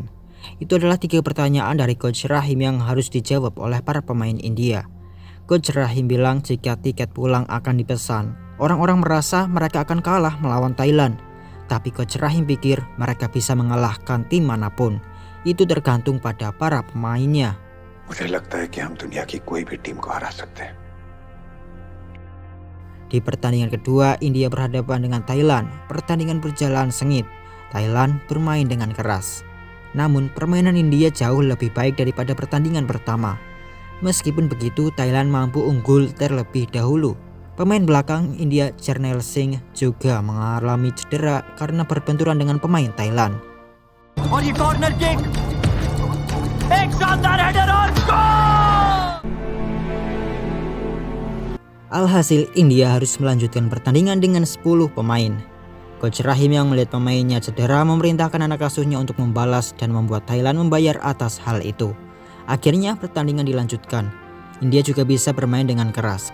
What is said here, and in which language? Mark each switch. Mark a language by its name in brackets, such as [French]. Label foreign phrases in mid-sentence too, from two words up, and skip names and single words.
[Indonesian] Itu adalah 3 pertanyaan dari Coach Rahim yang harus dijawab oleh para pemain India. Coach Rahim bilang jika tiket pulang akan dipesan, orang-orang merasa mereka akan kalah melawan Thailand. Tapi Coach Rahim pikir mereka bisa mengalahkan tim manapun. Itu tergantung pada para pemainnya. [Hindi] मुझे लगता है कि हम दुनिया की कोई भी टीम को हरा सकते हैं. [Indonesian] Di pertandingan kedua, India berhadapan dengan Thailand. Pertandingan berjalan sengit. Thailand bermain dengan keras. Namun permainan India jauh lebih baik daripada pertandingan pertama. Meskipun begitu, Thailand mampu unggul terlebih dahulu. Pemain belakang India Jarnail Singh juga mengalami cedera karena berbenturan dengan pemain Thailand. [Hindi] और ये [English] corner kick, [Hindi] एक शानदार हेडर और गोल! [Indonesian] Alhasil India harus melanjutkan pertandingan dengan 10 pemain. Coach Rahim yang melihat pemainnya cedera memerintahkan anak asuhnya untuk membalas dan membuat Thailand membayar atas hal itu. Akhirnya pertandingan dilanjutkan. India juga bisa bermain dengan keras.